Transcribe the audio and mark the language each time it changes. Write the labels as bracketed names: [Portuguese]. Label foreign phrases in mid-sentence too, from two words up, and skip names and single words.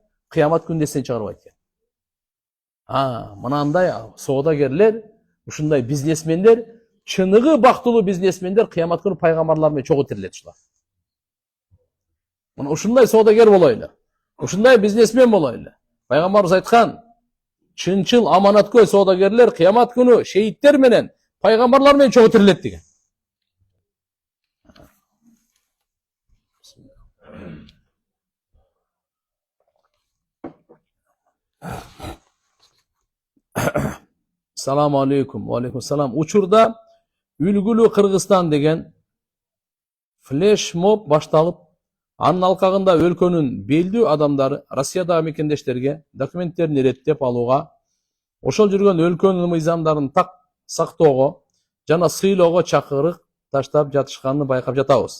[Kyrgyz] Кыямат күнүндө эстен чыгарбайт экен. Мынандай соодагерлер, ушундай бизнесмендер, чыныгы бактылуу бизнесмендер кыямат күнү пайгамбарлар менен чогуу тирилет ушулар. Мына ушундай соодагер болойлу. Ушундай бизнесмен болойлу. Пайгамбарыбыз айткан, чынчыл аманаткөй соодагерлер кыямат күнү шейиттер менен, пайгамбарлар менен чогуу тирилет деген. [Arabic] السلام عليكم. وعليكم السلام. [Kyrgyz] Учурда Үлгүлүү Кыргызстан деген флешмоб башталып, анын алкагында өлкөнүн белдүү адамдары Россиядагы мекендештерге документтерин иреттеп алууга, ошол жүргөн өлкөнүн мыйзамдарын так сактоого жана сыйлоого чакырык таштап жатышканын байкап жатабыз.